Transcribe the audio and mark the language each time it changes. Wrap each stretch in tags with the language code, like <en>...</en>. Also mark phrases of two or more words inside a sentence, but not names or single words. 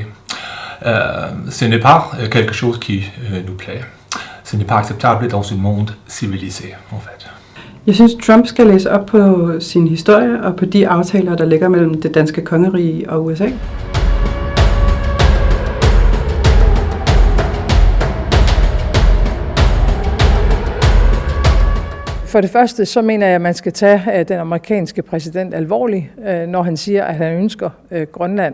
<fr>Ce n'est pas quelque chose qui nous plaît. Ce n'est pas acceptable dans un monde civilisé, en fait.</fr> <da>Jeg synes, Trump skal læse op på sin historie og på de aftaler, der ligger mellem det danske kongerige og USA. For det første, så mener jeg, at man skal tage den amerikanske præsident alvorligt, når han siger, at han ønsker Grønland.</da>